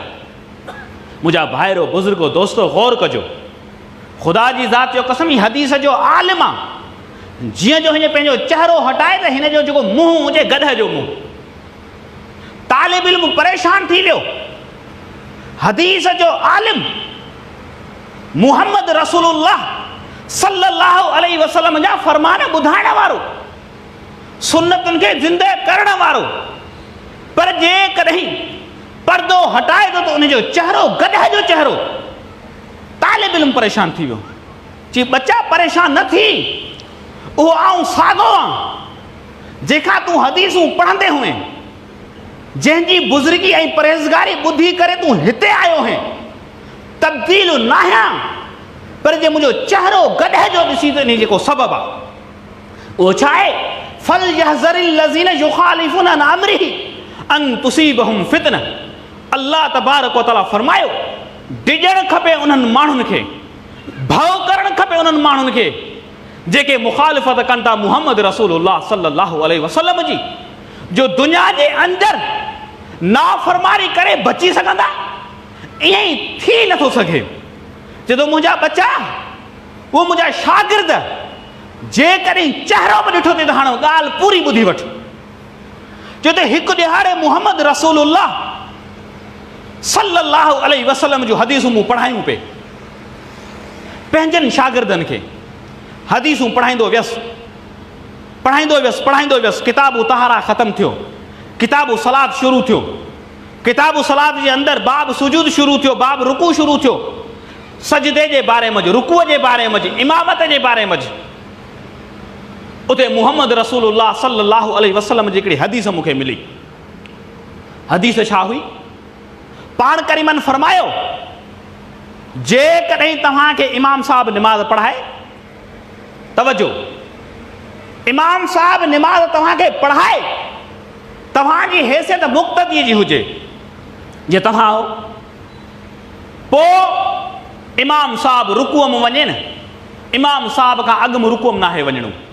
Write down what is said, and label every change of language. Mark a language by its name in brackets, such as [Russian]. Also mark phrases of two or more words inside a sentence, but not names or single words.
[Sindhi] मुंहिंजा भाइरो बुज़ुर्गो दोस्तो गौर कजो, ख़ुदा जी ज़ात जो कसम, ही हदीस जो आलिम आहे। जीअं जो हिन पंहिंजो चहिरो हटाए त हिन जो जेको मुंहुं हुजे गध जो मुंहुं। तालिब इल्म परेशान थी वियो। हदीस जो आलिम मुहम्मद रसूलुल्लाह [Arabic] صلى الله عليه وسلم [Sindhi] जा फरमान ॿुधाइण वारो, सुन्नतुनि खे ज़िंदह करण वारो, पर जेकॾहिं पर्दो हटाए थो त उनजो चहिरो गधा जो चहिरो। तालिब इल्म परेशान थी वियो। चई बच्चा परेशान न थी, उहो आऊं साॻो आहियां जेका तूं हदीसूं पढ़ंदे हुए, जंहिंजी बुज़ुर्गी ऐं परहेज़गारी ॿुधी करे तूं हिते आयो हैं। तब्दील न आहियां, पर जे मुंहिंजो चहिरो गॾह जो ॾिसी त इन जेको सबबु आहे उहो छा आहे? [Arabic] فليحذر الذين يخالفون عن أمره أن تصيبهم فتنة. [Sindhi] अल्लाह [Arabic] تبارك وتعالى [Sindhi] फरमायो, डिॼणु खपे उन्हनि माण्हुनि खे, भउ करणु खपे उन्हनि माण्हुनि खे जेके मुखालिफ़त कनि था मुहम्मद रसूलुल्लाह [Arabic] صلى الله عليه وسلم [Sindhi] जी, जो दुनिया जे अंदरि नाफ़रमानी करे बची सघंदा। ईअं ई थी नथो सघे। जॾहिं मुंहिंजा बच्चा, उहे मुंहिंजा शागिर्द, जेकॾहिं चहिरो बि ॾिठो अथई त हाणे ॻाल्हि पूरी ॿुधी वठि। छो त हिकु ॾिहाड़े मुहम्मद रसूलुल्लाह [Arabic] صلى الله عليه وسلم [Sindhi] जूं हदीसूं मूं पढ़ायूं पे, पंहिंजनि शागिर्दनि खे हदीसूं पढ़ाईंदो वियसि। किताबु तहारा ख़तमु थियो, किताबु सलाद शुरू थियो, किताबु सलाद जे अंदरि बाब सुजूद शुरू थियो, बाब रुकू शुरू थियो, सजदे जे बारे में, रुकूअ जे बारे में, इमामत जे बारे में। उते मुहम्मद रसूलुल्लाह [Arabic] صلى الله عليه وسلم [Sindhi] जी हिकिड़ी हदीस मूंखे मिली। हदीस छा हुई? पाण करीमन फरमायो, जेकॾहिं तव्हांखे इमाम साहब निमाज़ पढ़ाए, तवजो, इमाम साहब निमाज़ तव्हांखे पढ़ाए, तव्हांजी हैसियत मुक़्तदी जी हुजे, जे तव्हां हो, पोइ इमाम साहब रुकूअ में वञे न, इमाम साहब खां अॻु में रुकूअ में नाहे वञणो।